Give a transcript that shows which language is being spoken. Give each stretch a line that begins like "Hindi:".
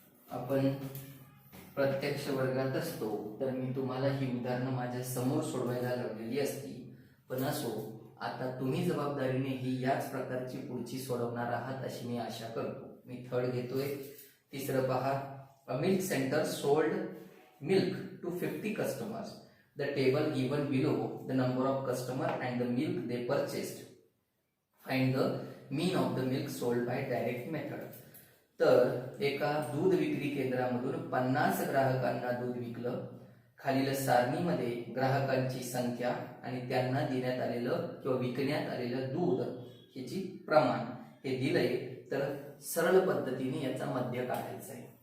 Marathi: आपण प्रत्यक्ष वर्गात असतो तर मी तुम्हाला ही उदाहरणं माझ्या समोर सोडवायला लावलेली असती, पण असो आता तुम्ही जबाबदारीने ही याच प्रकारची पुढची सोडवणार आहात अशी मी आशा करतो. मी थर्ड घेतोय. तिसरं पहा,
English: A milk centre sold milk to 50 customers. The table given below the number of customer and the milk they purchased. Find the mean of the milk sold by direct method.
Marathi: तर एका दूध विक्री केंद्रामधून 50 ग्राहकांना दूध विकलं. खालील सारणीमध्ये ग्राहकांची संख्या आणि त्यांना देण्यात आलेलं किंवा विकण्यात आलेलं दूध ह्याची प्रमाण हे दिलंय, तर सरळ पद्धतीने याचा मध्य काढायचा आहे.